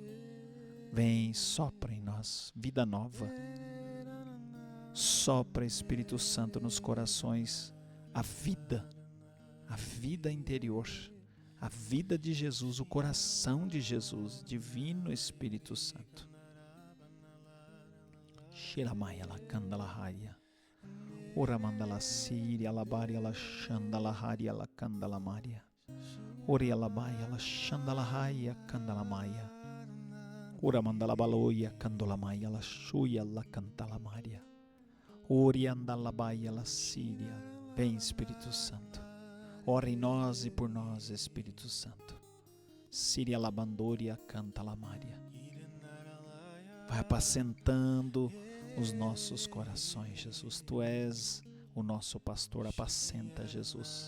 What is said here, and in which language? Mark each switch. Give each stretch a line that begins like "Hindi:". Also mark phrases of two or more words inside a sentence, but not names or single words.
Portuguese: Vem, sopra em nós vida nova. Sopra, Espírito Santo, nos corações a vida interior, a vida de Jesus, o coração de Jesus, Divino Espírito Santo. Shiramaya la kandala haya, Oramandala Síria, Alabaria la Xandala Haria la Kandala Maria, Orialabaya la Xandala Haya Kandala Maya, Oramandala Baloia Kandola Maya la Xuia la Cantala Maria, Oriandalabaya la Síria. Vem, Espírito Santo, ora em nós e por nós, Espírito Santo. Síria Labandoria Cantala Maria. Vai apacentando os nossos corações, Jesus. Tu és o nosso pastor, apacenta, Jesus.